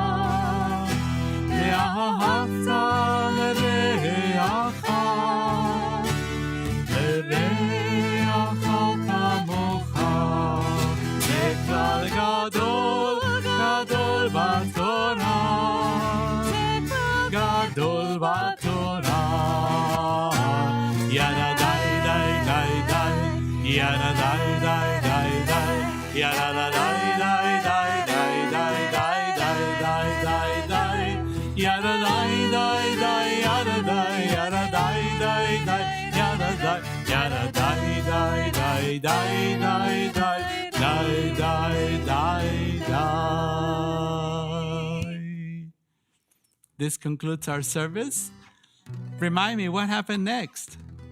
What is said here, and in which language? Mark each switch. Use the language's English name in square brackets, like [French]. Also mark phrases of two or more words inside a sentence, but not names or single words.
[Hebrew] ואהבת לרעך לרעך כמוך זה כלל גדול גדול בתורה גדול b'Torah Yada dai dai dai dai Yada dai dai dai dai Yada dai dai dai dai dai dai dai dai dai dai Yada dai dai dai yada dai yada dai dai dai Yada dai yada dai dai dai dai dai dai dai dai dai dai [English] This concludes our service. Remind me, what happened next?